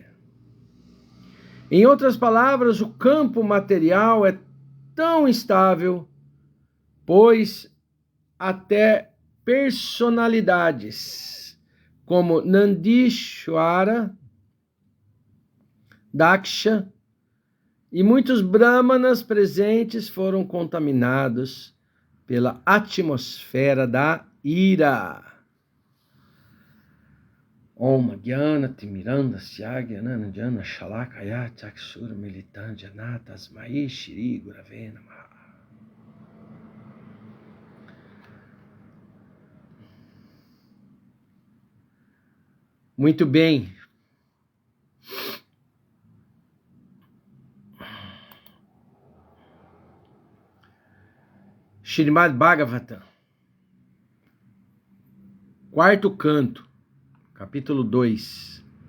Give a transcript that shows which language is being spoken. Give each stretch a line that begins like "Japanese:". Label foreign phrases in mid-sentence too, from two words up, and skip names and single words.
Portuguese: Em outras palavras, o campo material é tão instável, pois até personalidades como Nandishwara, Daksha e muitos brahmanas presentes foram contaminados pela atmosfera da ira.
Sanskrit: ॐ ज्ञान तिमिरान्ध स्यग्यानन जन शलाकया चक्षुर मिलितन् जनतस् मै श्री गुरवे नमः.
Portuguese: Muito bem. Srimad Bhagavatam, quarto canto, capítulo 2.